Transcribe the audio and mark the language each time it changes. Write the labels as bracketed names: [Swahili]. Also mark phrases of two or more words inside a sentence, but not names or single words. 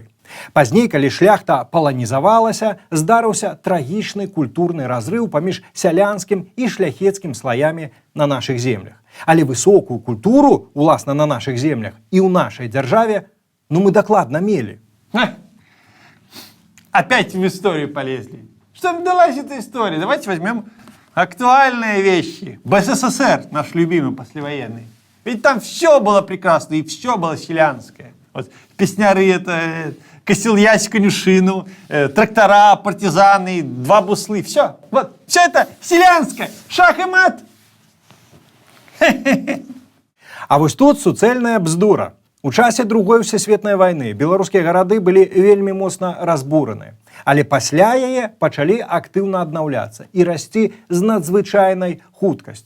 [Belarusian] Пазней, калі шляхта паланізавалася, здарыўся трагічны культурны разрыў паміж сялянскім і шляхецкім слаямі на нашых землях. Але высокую культуру, уласна на нашых землях і ў нашай дзяржаве, ну мы дакладна мелі. [Russian] Опять в историю полезли. Что им далась эта история? Давайте возьмем актуальные вещи. БССР, наш любимый послевоенный. Ведь там все было прекрасно и все было селянское. Вот песняры это... Косил-ясь конюшину, трактора, партизаны, 2 буслы. Все. Вот. Все это селянское. Шах и мат. [Belarusian] А вось тут суцэльная бздура. У часе Другой Всесветнай вайны беларускія гарады былі вельмі моцна разбураныя. Але пасля яе пачалі актыўна аднаўляцца і расці з надзвычайнай хуткасцю.